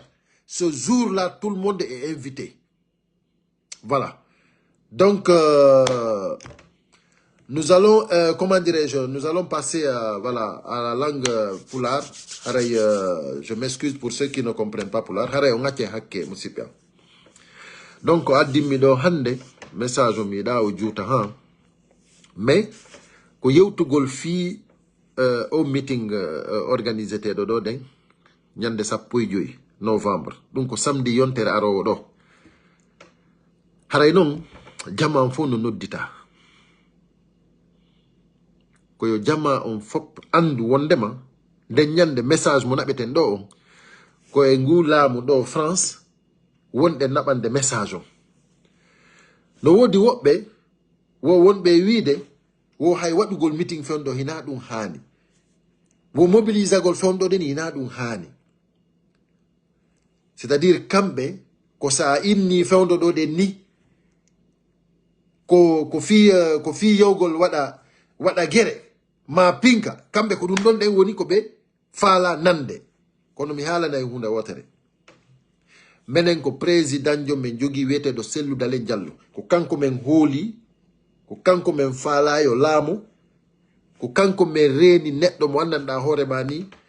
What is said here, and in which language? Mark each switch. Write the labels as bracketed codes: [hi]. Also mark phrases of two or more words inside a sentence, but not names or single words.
[fr] Ce jour-là, tout le monde est invité. Voilà. Donc, nous allons, comment dirais-je, nous allons passer voilà, à la langue Pulaar. Je m'excuse pour ceux qui ne comprennent pas Pulaar. [ff] Donc, adimido hande, message mi da o juta ha. Mais, ko yewtugol fi [fr] au meeting organisé [ff] te do den, nyande sappo e joyi novembre. Donc, samedi yontere arowo do. Haray non, jama fo no noddita. Ko yo jama on fop andu wondema den nyande message mo nabeten do on ko e ngu laamu do France wonde nabande message on no wodi wobbe wo wonbe wiide wo hay wadugol meeting fondo hina dum hani wo mobilisagol fondo den hina dum hani, c'est-à-dire kambe ko sa inni fondo do den ni ko fi yogol wada gere ma pinka kambe ko dum don den woni ko be fala nande kono mi hala na hunda wotere menen ko président jo men jogi wete do Cellou Dalein Diallo ko kanko men holi ko kanko men fala yo laamu ko kanko men reni neddo mo andanda hore mani